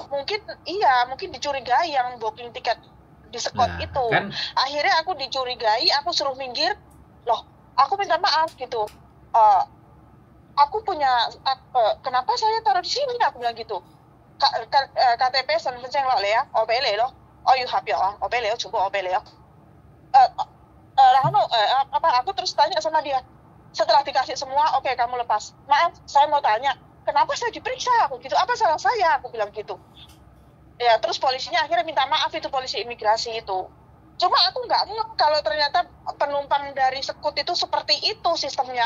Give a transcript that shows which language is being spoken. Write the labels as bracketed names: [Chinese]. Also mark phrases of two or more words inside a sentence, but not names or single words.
[Indonesian] Mungkin dicurigai yang booking tiket di Scott itu. Kan, akhirnya aku dicurigai, aku suruh minggir. Loh, aku minta maaf gitu. Aku punya kenapa saya taruh di sini, aku bilang gitu. [Cantonese] KTP 身份證落嚟啊，我俾你咯。我要合約啊，我俾你咯，全部我俾你咯。 [Indonesian] aku terus tanya sama dia. Setelah dikasih semua, oke, kamu lepas. Maaf, saya mau tanya, kenapa saya diperiksa? Aku gitu, apa salah saya? Aku bilang gitu. Ya, terus polisinya akhirnya minta maaf, itu polisi imigrasi itu. Cuma aku nggak ngeh kalau ternyata penumpang dari Scoot itu seperti itu sistemnya.